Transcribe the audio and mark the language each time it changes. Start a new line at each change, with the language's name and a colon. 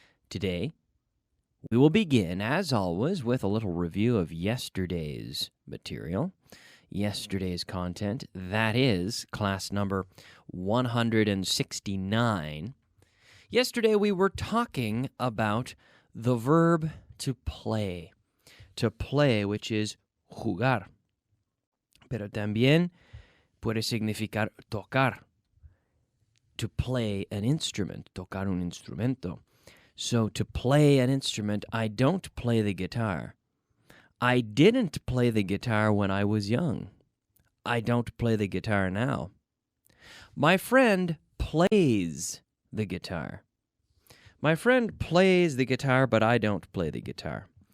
English: Today, we will begin, as always, with a little review of yesterday's material, yesterday's content. That is class number 169. Yesterday, we were talking about the verb to play, which is jugar.
Spanish: Pero también puede significar tocar,
English: to play an instrument,
Spanish: tocar un instrumento.
English: So to play an instrument, I don't play the guitar. I didn't play the guitar when I was young. I don't play the guitar now. My friend plays the guitar. My friend plays the guitar, but I don't play the guitar.